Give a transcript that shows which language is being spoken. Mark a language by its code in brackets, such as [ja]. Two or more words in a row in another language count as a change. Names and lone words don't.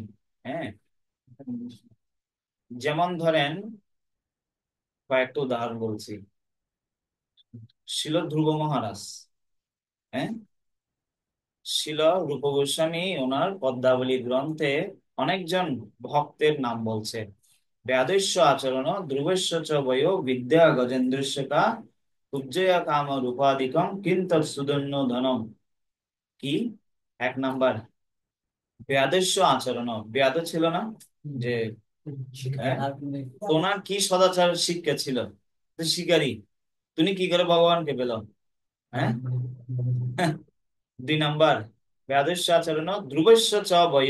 [bn] হ্যাঁ, যেমন ধরেন, কয়েকটা উদাহরণ বলছি। শিল ধ্রুব মহারাজ, হ্যাঁ, শিল রূপ গোস্বামী ওনার পদ্মাবলী গ্রন্থে অনেকজন ভক্তের নাম বলছে। [sa] ব্যাদস্য আচরণ ধ্রুবস্য চ বয়ো বিদ্যা গজেন্দ্রস্য কা কুব্জয়া কাম রূপাদিকম কিন্ত সুদন্য ধনম। [bn] কি? এক নাম্বার, [sa] ব্যাদস্য আচরণ। [bn] ব্যাদ ছিল না যে, হ্যাঁ, ওনার কি সদাচার শিক্ষা ছিল? তো শিকারী। তুমি কি করে ভগবানকে পেল? হ্যাঁ। [sa] দুই নাম্বার, ব্যাদস্য আচরণ ধ্রুবস্য চ বয়।